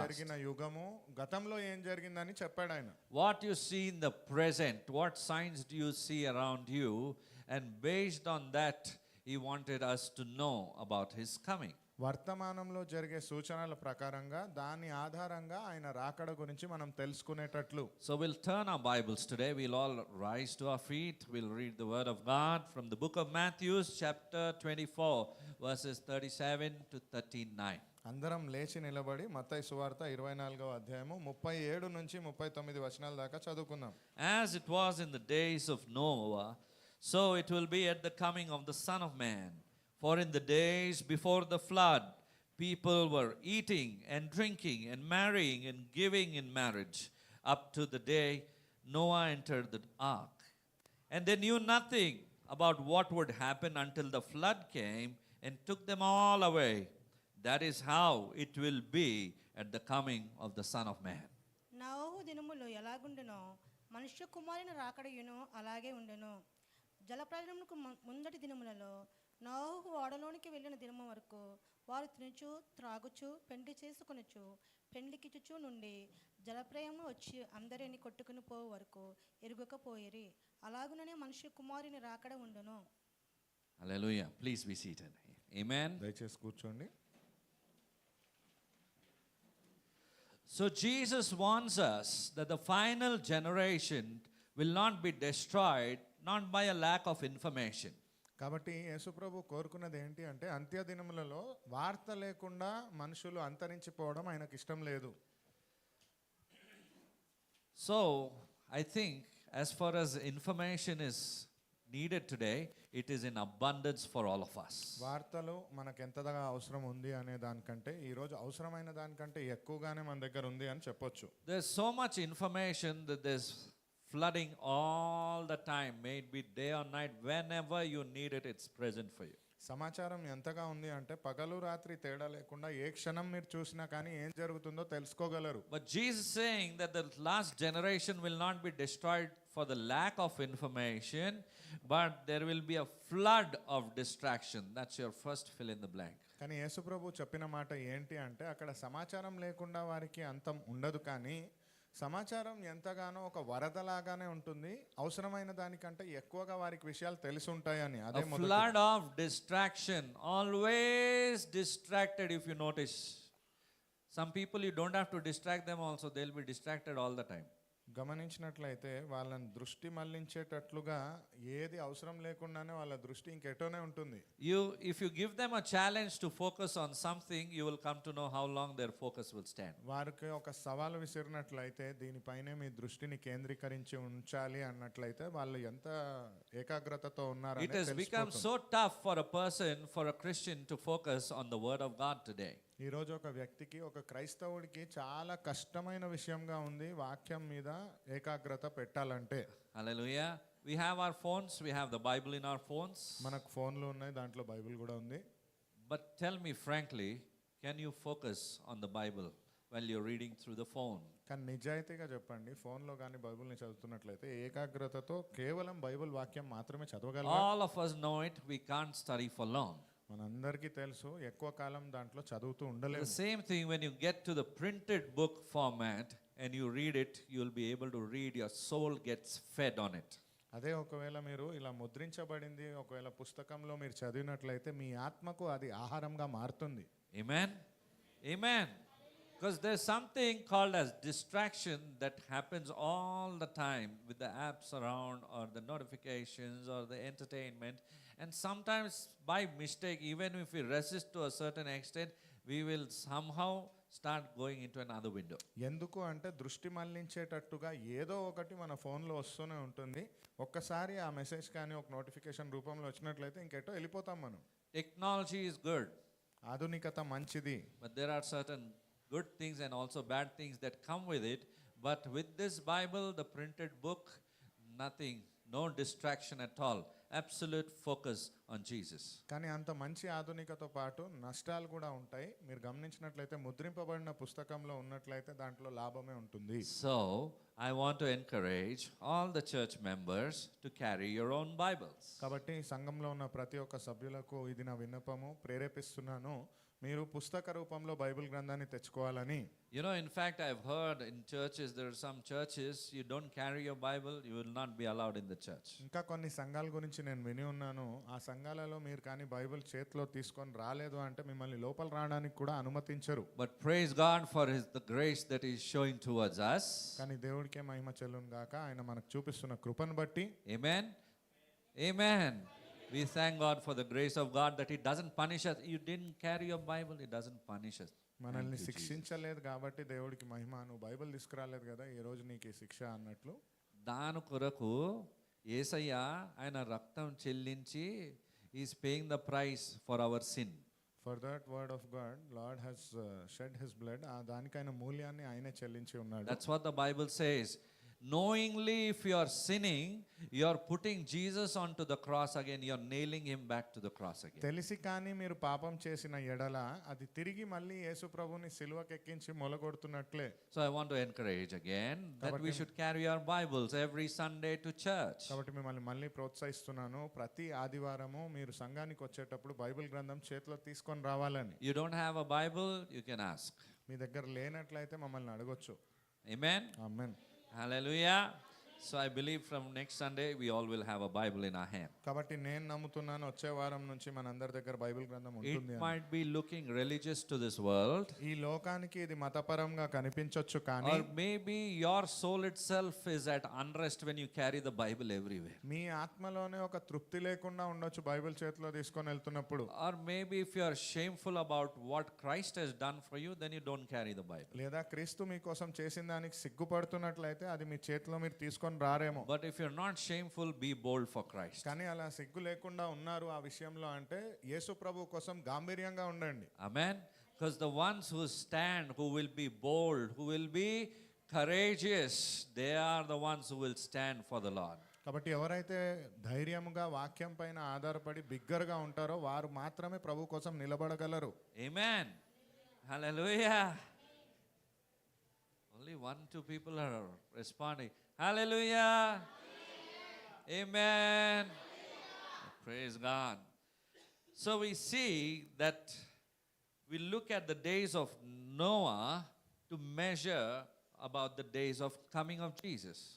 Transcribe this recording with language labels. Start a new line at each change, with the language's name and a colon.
Telugu: జరిగిన యుగము, గతంలో ఏం జరిగిందని చెప్పాడు ఆయన.
English: What you see in the present, what signs do you see around you? And based on that, he wanted us to know about his coming.
Telugu: వర్తమానంలో జరిగే సూచనల ప్రకారంగా దాని ఆధారంగా ఆయన రాకడ గురించి మనం తెలుసుకునేటట్లు.
English: So we'll turn our Bibles today. We'll all rise to our feet. We'll read the word of God from the book of Matthew, chapter 24, verses 37 to 39.
Telugu: అందరం లేచి నిలబడి మత్తయి సువార్త 24వ అధ్యాయము 37 నుంచి 39 వచనాల దాకా చదువుకుందాం.
English: As it was in the days of Noah, so it will be at the coming of the Son of Man. For in the days before the flood, people were eating and drinking and marrying and giving in marriage up to the day Noah entered the ark. And they knew nothing about what would happen until the flood came and took them all away. That is how it will be at the coming of the Son of Man.
Telugu: నోవహు దినములో ఎలాగుండెనో మనుష్య కుమారుని రాకడయును అలాగే ఉండెను. జలప్రళయమునకు ముందటి దినములలో నోవహు ఓడలోనికి వెళ్ళిన దినము వరకు వారు తినుచు త్రాగుచు పెండ్లి చేసుకొనుచు పెండ్లికిచ్చుచు నుండి జలప్రయము వచ్చి అందరిని కొట్టుకుని పోవు వరకు ఎరుగకపోయిరి. అలాగుననే మనుష్య కుమారుని రాకడ ఉండెను.
English: Hallelujah. Please be seated. Amen.
Telugu: దయచేసి కూర్చోండి.
English: So Jesus warns us that the final generation will not be destroyed not by a lack of information.
Telugu: కాబట్టి యేసుప్రభు కోరుకున్నది ఏంటి అంటే అంత్య దినములలో వార్త లేకుండా మనుషులు అంతరించిపోవడం ఆయనకు ఇష్టం లేదు.
English: So I think as far as information is needed today, it is in abundance for all of us.
Telugu: వార్తలు మనకు ఎంతగా అవసరం ఉంది అనే దానికంటే ఈ రోజు అవసరమైన దానికంటే ఎక్కువగానే మన దగ్గర ఉంది అని చెప్పొచ్చు.
English: There's so much information that there's flooding all the time, may it be day or night, whenever you need it, it's present for you. సమాచారం ఎంతగా ఉంది అంటే పగలు రాత్రి తేడా లేకుండా ఏ క్షణం మీరు చూసినా కానీ ఏం జరుగుతుందో తెలుసుకోగలరు. But Jesus saying that the last generation will not be destroyed for the lack of information, but there will be a flood of distraction. That's your first fill in the blank.
Telugu: కానీ యేసుప్రభు చెప్పిన మాట ఏంటి అంటే అక్కడ సమాచారం లేకుండా వారికి అంతం ఉండదు, కానీ సమాచారం ఎంతగానో ఒక వరదలాగానే ఉంటుంది. అవసరమైన దానికంటే ఎక్కువగా వారికి విషయాలు తెలిసి ఉంటాయని. అదే
English: A flood of distraction, always distracted. If you notice, some people you don't have to distract them also, they'll be distracted all the time.
Telugu: గమనించినట్లయితే వాళ్ళని దృష్టి మళ్లించేటట్లుగా ఏది అవసరం లేకుండానే వాళ్ళ దృష్టి ఇంకెటోనే ఉంటుంది.
English: If you give them a challenge to focus on something, you will come to know how long their focus will stand.
Telugu: వారికి ఒక సవాలు విసిరినట్లయితే దీనిపైనే మీ దృష్టిని కేంద్రీకరించి ఉంచాలి అన్నట్లయితే వాళ్ళు ఎంత ఏకాగ్రతతో
English: It
Telugu: ఉన్నారని
English: has become so tough for a person, for a Christian to focus on the word of God today.
Telugu: ఈ రోజు ఒక వ్యక్తికి, ఒక క్రైస్తవుడికి చాలా కష్టమైన విషయంగా ఉంది వాక్యం మీద ఏకాగ్రత పెట్టాలంటే.
English: Hallelujah. We have our phones, we have the Bible in our phones.
Telugu: మనకు ఫోన్లు ఉన్నాయి, దాంట్లో బైబిల్ కూడా ఉంది.
English: But tell me frankly, can you focus on the Bible while you're reading through the phone?
Telugu: కానీ నిజాయితీగా చెప్పండి, ఫోన్లో కానీ బైబిల్ని చదువుతున్నట్లయితే ఏకాగ్రతతో కేవలం బైబిల్ వాక్యం మాత్రమే చదవగలరా?
English: All of us know it, we can't study for long.
Telugu: మనందరికీ తెలుసు ఎక్కువ కాలం దాంట్లో చదువుతూ
English: The
Telugu: ఉండలేము.
English: same thing when you get to the printed book format and you read it, you'll be able to read, your soul gets fed on it.
Telugu: అదే ఒకవేళ మీరు ఇలా ముద్రించబడింది ఒకవేళ పుస్తకంలో మీరు చదివినట్లయితే మీ ఆత్మకు అది ఆహారంగా మారుతుంది.
English: Amen? Amen. Because there's something called as distraction that happens all the time with the apps around or the notifications or the entertainment. And sometimes by mistake, even if we resist to a certain extent, we will somehow start going into another window.
Telugu: ఎందుకు అంటే దృష్టి మళ్లించేటట్టుగా ఏదో ఒకటి మన ఫోన్లో వస్తూనే ఉంటుంది. ఒక్కసారి ఆ మెసేజ్ కానీ ఒక నోటిఫికేషన్ రూపంలో వచ్చినట్లయితే ఇంకెటో వెళ్ళిపోతాం మనం.
English: Technology is good,
Telugu: ఆధునికత మంచిది,
English: but there are certain good things and also bad things that come with it. But with this Bible, the printed book, nothing, no distraction at all. Absolute focus on Jesus.
Telugu: కానీ అంత మంచి ఆధునికతో పాటు నష్టాలు కూడా ఉంటాయి. మీరు గమనించినట్లయితే ముద్రింపబడిన పుస్తకంలో ఉన్నట్లయితే దాంట్లో లాభమే ఉంటుంది.
English: So, I want to encourage all the church members to carry your own Bibles.
Telugu: కాబట్టి సంఘంలో ఉన్న ప్రతి ఒక్క సభ్యులకు ఇది నా విన్నపము, ప్రేరేపిస్తున్నాను. మీరు పుస్తక రూపంలో బైబిల్ గ్రంథాన్ని తెచ్చుకోవాలని.
English: You know, in fact, I've heard in churches, there are some churches, you don't carry your Bible, you will not be allowed in the church.
Telugu: ఇంకా కొన్ని సంఘాల గురించి నేను విని ఉన్నాను. ఆ సంఘాలలో మీరు కానీ బైబిల్ చేతిలో తీసుకొని రాలేదు అంటే మిమ్మల్ని లోపల రావడానికి కూడా అనుమతించరు.
English: But praise God for the grace that He is showing towards us.
Telugu: కానీ దేవుడికే మహిమ చెల్లును గాక, ఆయన మనకు చూపిస్తున్న కృపను బట్టి.
English: Amen. Amen. We thank God for the grace of God that He doesn't punish us. You didn't carry your Bible, He doesn't punish us.
Telugu: మనల్ని
English: Thank you, Jesus.
Telugu: శిక్షించలేదు కాబట్టి దేవుడికి మహిమ. నువ్వు బైబిల్ తీసుకురాలేదు కదా, ఈ రోజు నీకు ఈ శిక్ష అన్నట్లు. దాని కొరకు యేసయ్య ఆయన రక్తం చెల్లించి
English: Is paying the price for our sin. For that word of God Lord has shed his blood.
Telugu: ఆ దానికైన మూల్యాన్ని ఆయనే చెల్లించి ఉన్నాడు.
English: That's what the Bible says. Knowingly, if you are sinning, you are putting Jesus onto the cross again. You are nailing Him back to the cross again.
Telugu: తెలిసి కానీ మీరు పాపం చేసిన ఎడల అది తిరిగి మళ్ళీ యేసు ప్రభుని సిలువకి ఎక్కించి మొలగొడుతున్నట్లే.
English: So I want to encourage again that we should carry our Bibles every Sunday to church.
Telugu: కాబట్టి మిమ్మల్ని మళ్ళీ ప్రోత్సహిస్తున్నాను, ప్రతి ఆదివారము మీరు సంఘానికి వచ్చేటప్పుడు బైబిల్ గ్రంథం చేతిలో తీసుకొని రావాలని.
English: You don't have a Bible, you can ask.
Telugu: మీ దగ్గర లేనట్లయితే మమ్మల్ని అడగొచ్చు.
English: Amen.
Telugu: Amen.
English: Hallelujah. So I believe from next Sunday we all will have a Bible in our hand.
Telugu: కాబట్టి నేను నమ్ముతున్నాను వచ్చే వారం నుంచి మనందరి దగ్గర బైబిల్ గ్రంథం
English: It
Telugu: ఉంటుంది అని.
English: might be looking religious to this world,
Telugu: ఈ లోకానికి ఇది మతపరంగా కనిపించొచ్చు, కానీ
English: or maybe your soul itself is at unrest when you carry the Bible everywhere.
Telugu: మీ ఆత్మలోనే ఒక తృప్తి లేకుండా ఉండొచ్చు బైబిల్ చేతిలో తీసుకొని వెళ్తున్నప్పుడు.
English: Or maybe if you are shameful about what Christ has done for you, then you don't carry the Bible.
Telugu: లేదా క్రీస్తు మీకోసం చేసిన దానికి సిగ్గుపడుతున్నట్లయితే అది మీ చేతిలో మీరు తీసుకొని రారేమో.
English: But if you're not shameful, be bold for Christ.
Telugu: కానీ అలా సిగ్గు లేకుండా ఉన్నారు ఆ విషయంలో అంటే యేసు ప్రభు కోసం గాంభీర్యంగా ఉండండి.
English: Amen. Because the ones who stand, who will be bold, who will be courageous, they are the ones who will stand for the Lord.
Telugu: కాబట్టి ఎవరైతే ధైర్యముగా వాక్యం పైన ఆధారపడి బిగ్గరగా ఉంటారో వారు మాత్రమే ప్రభు కోసం నిలబడగలరు.
English: Amen. Hallelujah. Only 1-2 people are responding. Hallelujah. Amen. Praise God. So we see that we look at the days of Noah to measure about the days of coming of Jesus.